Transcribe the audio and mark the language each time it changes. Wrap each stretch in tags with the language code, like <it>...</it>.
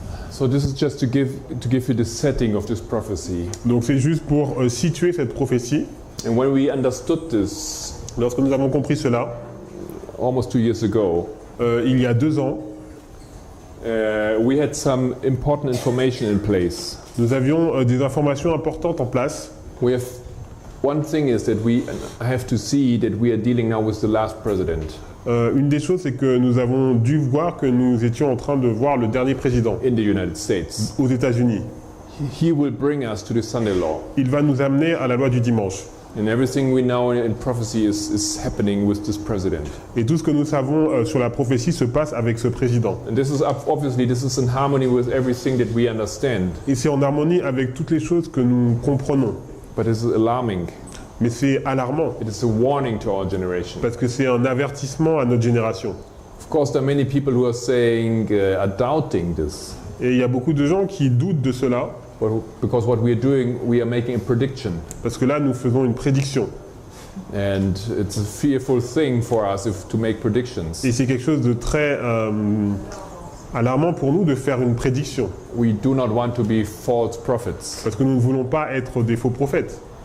<en>So this is just to give you the setting of this prophecy.</en> <fr>Donc c'est juste pour situer cette prophétie.</fr> <en>And when we understood this</en> <fr>Lorsque nous avons compris cela,</fr> <en>almost 2 years ago,</en> <fr>il y a 2 ans,</fr> <en>we had some important information in place.</en> <fr>nous avions des informations importantes en place.</fr> <en>We have one thing is that we have to see that we are dealing now with the last president</en> <fr>Une des choses, c'est que nous avons dû voir que nous étions en train de voir le dernier président</fr> <en>in the United States.</en> <fr>aux États-Unis.</fr> <en>He will bring us to the Sunday law.</en> <fr>Il va nous amener à la loi du dimanche.</fr> <en>And everything we know in prophecy is happening with this president.</en> <fr>Et tout ce que nous savons sur la prophétie se passe avec ce président.</fr> <en>And this is obviously this is in harmony with everything that we understand.</en> <fr>Et c'est en harmonie avec toutes les choses que nous comprenons.</fr> <en>But it's alarming.</en> <fr>Mais c'est alarmant,</fr> <en>It is a warning to our generation.</en> <fr>parce que c'est un avertissement à notre génération.</fr> <en>Of course, there are many people who are saying, are doubting this.</en> <fr>Et il y a beaucoup de gens qui doutent de cela,</fr> <en>Because what we are doing, we are making a prediction.</en> <fr>parce que là, nous faisons une prédiction.</fr> <en>And it's a fearful thing for us to make predictions.</en> <fr>Et c'est quelque chose de très alarmant pour nous de faire une prédiction,</fr> <en>We do not want to be false prophets.</en> <fr>parce que nous ne voulons pas être des faux prophètes.</fr>